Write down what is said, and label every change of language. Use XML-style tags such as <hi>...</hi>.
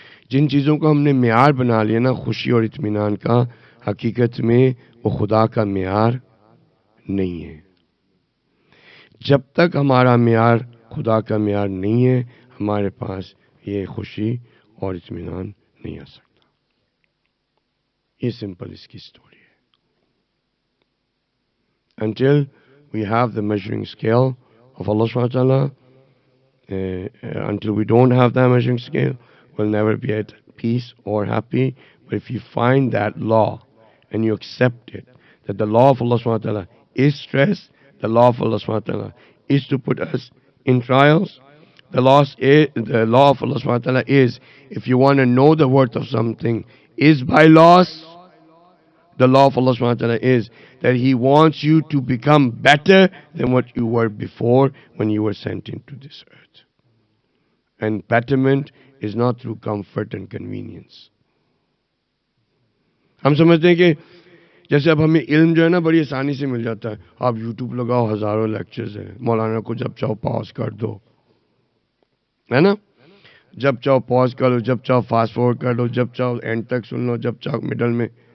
<ur>جن چیزوں کو ہم نے معیار بنا لیا نا خوشی اور اطمینان کا، حقیقت میں وہ خدا کا معیار نہیں ہے. جب تک ہمارا معیار خدا کا معیار نہیں ہے، ہمارے پاس یہ خوشی اور اطمینان نہیں آ سکتا. یہ سمپل اس کی سٹوری ہے.</ur> <en>Until we have the measuring scale of Allah subhanahu wa ta'ala, until we don't have that measuring scale, we'll never be at peace or happy. But if you find that law and you accept it, that the law of Allah subhanahu wa ta'ala is stress, the law of Allah subhanahu wa ta'ala is to put us in trials. The law of Allah subhanahu wa ta'ala is, if you want to know the worth of something, is by loss. The law of Allah subhanahu wa ta'ala is that He wants you to become better than what you were before when you were sent into this earth. And betterment is not through comfort and convenience.</en> <ur>ہم سمجھتے ہیں کہ جیسے اب ہمیں علم جو ہے نا بڑی آسانی سے مل جاتا ہے. آپ یوٹیوب لگاؤ، ہزاروں لیکچرز ہیں، مولانا کو جب چاہو پاز کر دو، ہے نا؟ جب چاہو پاز کر لو، جب چاہو فاسٹ فارورڈ کر لو، جب چاہو اینڈ تک سن لو، جب چاہو مڈل میں.</ur>